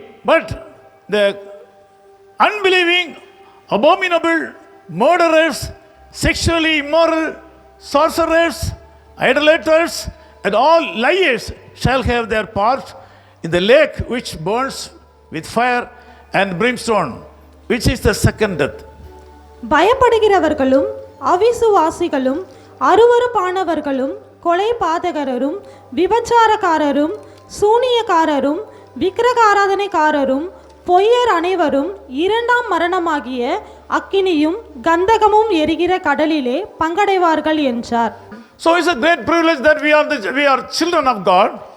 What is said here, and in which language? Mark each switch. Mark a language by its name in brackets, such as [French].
[English] But the unbelieving, abominable, murderers, sexually immoral, sorcerers, idolaters, and all liars shall have their part in the lake which burns with fire and brimstone, which is the second death. [Tamil] பயப்படுகிறவர்களும் அவிசுவாசிகளும் அருவருப்பானவர்களும் கொலை பாதகரும் விபச்சாரக்காரரும் சூனியக்காரரும் விக்கிரகாராதனைக்காரரும் பொய்யர் அனைவரும் இரண்டாம் மரணமாகிய அக்கினியும் கந்தகமும் எரிகிற கடலிலே பங்கடைவார்கள் என்றார். [English] So it's a great privilege that we are children of God.